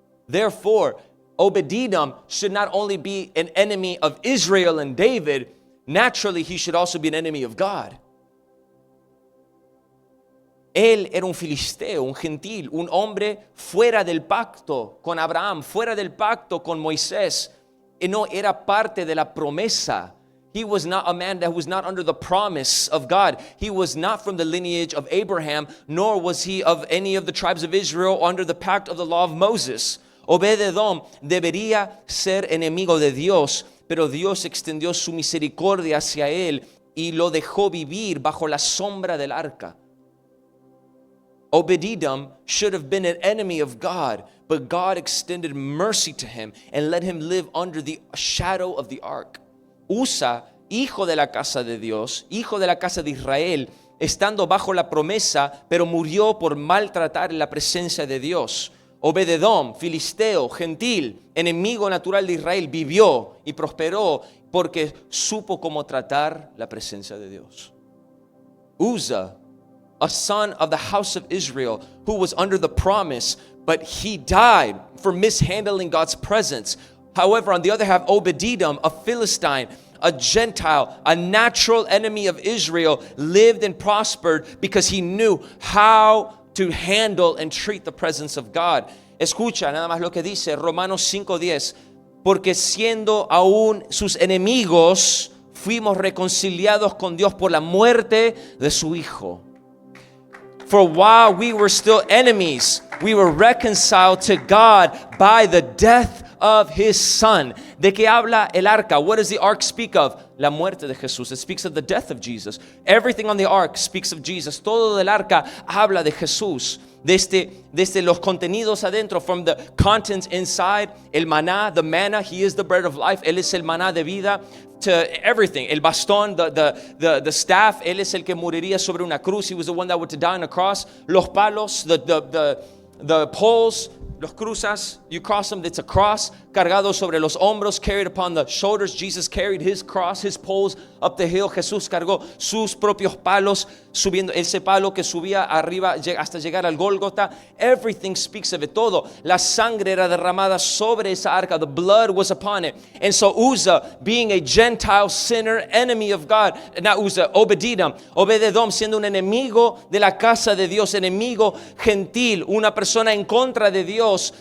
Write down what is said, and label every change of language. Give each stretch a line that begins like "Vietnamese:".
English: Therefore, Obed-Edom should not only be an enemy of Israel and David, naturally he should also be an enemy of God.
Spanish: Él era un filisteo, un gentil, un hombre fuera del pacto con Abraham, fuera del pacto con Moisés, y no era parte de la promesa.
English: He was not a man that was not under the promise of God. He was not from the lineage of Abraham, nor was he of any of the tribes of Israel under the pact of the law of Moses.
Spanish: Obed-Edom debería ser enemigo de Dios, pero Dios extendió su misericordia hacia él y lo dejó vivir bajo la sombra del arca.
English: Obed-Edom should have been an enemy of God, but God extended mercy to him and let him live under the shadow of the ark.
Spanish: Usa, hijo de la casa de Dios, hijo de la casa de Israel, estando bajo la promesa, pero murió por maltratar la presencia de Dios. Obed-Edom, filisteo, gentil, enemigo natural de Israel, vivió y prosperó porque supo cómo tratar la presencia de Dios.
English: Uzzah, a son of the house of Israel, who was under the promise, but he died for mishandling God's presence. However, on the other hand, Obed-Edom, a Philistine, a Gentile, a natural enemy of Israel, lived and prospered because he knew how to handle and treat the presence of God.
Spanish: Escucha nada más lo que dice Romanos 5:10. Porque siendo aún sus enemigos, fuimos reconciliados con Dios por la muerte de su Hijo.
English: For while we were still enemies, we were reconciled to God by the death of His Son.
Spanish: ¿De qué habla el arca?
English: What does the ark speak of?
Spanish: La muerte de Jesús.
English: It speaks of the death of Jesus. Everything on the ark speaks of Jesus.
Spanish: Todo del arca habla de Jesús. Desde los contenidos adentro,
English: from the contents inside,
Spanish: el maná,
English: the manna, He is the bread of life.
Spanish: Él es el maná de vida.
English: To everything,
Spanish: el bastón,
English: the staff,
Spanish: Él es el que moriría sobre una cruz.
English: He was the one that would to die on a cross.
Spanish: Los palos,
English: the poles,
Spanish: los cruzas,
English: you cross them, it's a cross,
Spanish: cargado sobre los hombros,
English: carried upon the shoulders. Jesus carried His cross, His poles up the hill.
Spanish: Jesús cargó sus propios palos, subiendo ese palo que subía arriba hasta llegar al Gólgota.
English: Everything speaks of it.
Spanish: Todo. La sangre era derramada sobre esa arca.
English: The blood was upon it. And so Uzzah, being a Gentile sinner, enemy of God, not Uzzah, Obed-Edom,
Spanish: siendo un enemigo de la casa de Dios, enemigo gentil, una persona en contra de Dios,